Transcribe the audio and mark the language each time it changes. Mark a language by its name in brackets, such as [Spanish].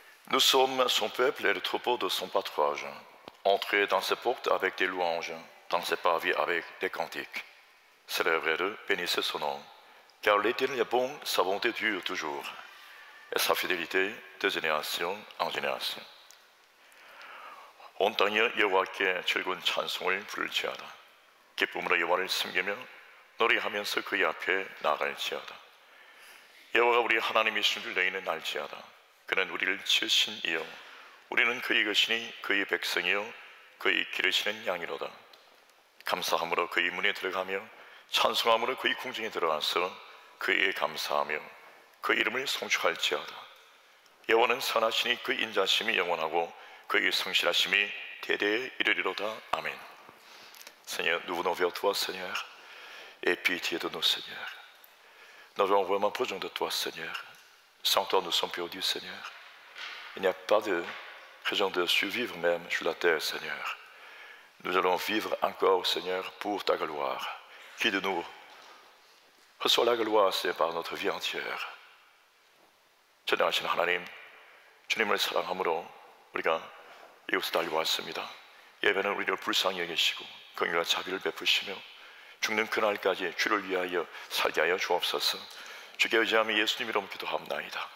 [French] Nous sommes son peuple et le troupeau de son pâturage. Entrez dans ses portes avec des louanges, dans ses parvis avec des cantiques. Célébrez-le, bénissez son nom. Car l'Éternel est bon, sa bonté dure toujours, et sa fidélité de génération en génération. [Korean] 온 땅이 여호와께 즐거운 찬송을 부를지어다. 기쁨으로 여호와를 섬기며 노래하면서 그의 앞에 나아갈지어다. 여호와가 우리 하나님이신 줄 너희는 알지어다. 그는 우리를 지으신 이요 우리는 그의 것이니 그의 백성이요 그의 기르시는 양이로다. 감사함으로 그의 문에 들어가며 찬송함으로 그의 궁정에 들어가서 그에게 감사하며 그 이름을 송축할지어다. 여호와는 선하시니 그 인자심이 영원하고 그의 성실하심이 대대에 이르리로다. Amen. [French] Seigneur, nous venons vers toi, Seigneur, et pitié de nous, Seigneur. Nous avons vraiment besoin de toi, Seigneur. Sans toi, nous sommes perdus, Seigneur. Il n'y a pas de raison de survivre même sur la terre, Seigneur. Nous allons vivre encore, Seigneur, pour ta gloire. Qui de nous reçoit la gloire, c'est par notre vie entière. [Korean] 전능하신 하나님, 주님을 사랑함으로 우리가 이곳에 달려왔습니다. 예배는 우리를 불쌍히 여기시고 긍휼과 자비를 베푸시며 죽는 그날까지 주를 위하여 살게 하여 주옵소서. 주께 의지하며 예수님 이름 기도합나이다.